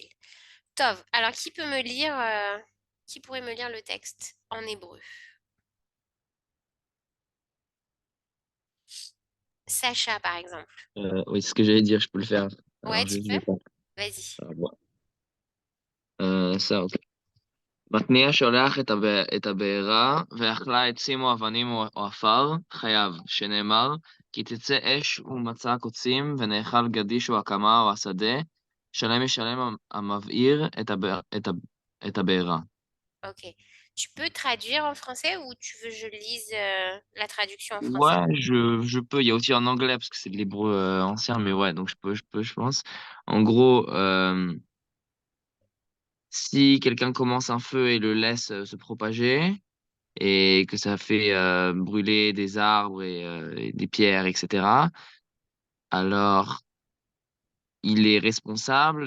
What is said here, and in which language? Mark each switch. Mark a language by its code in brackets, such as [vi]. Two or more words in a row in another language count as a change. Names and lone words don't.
[fr] Tov, alors qui pourrait me lire le texte en hébreu? Sacha, par exemple. Oui, c'est ce que j'allais dire, je peux le faire. Ouais, Alors, tu je peux? vais pas. Vas-y. Ça, ok. [he] מתניע שולח את הבעירה, ואכלה עצים או אבנים או עפר, חייב, שנאמר, כי תצא אש ומצא קוצים, ונאכל גדיש או הקמה או השדה, שלם ישלם המבעיר את הבעירה. [fr] Ok. Tu peux traduire en français ou tu veux que je lise la traduction en français? Ouais, je peux. Il y a aussi en anglais parce que c'est de l'hébreu ancien, mais ouais, donc je pense. En gros, si quelqu'un commence un feu et le laisse se propager et que ça fait brûler des arbres et des pierres, etc., alors il est responsable.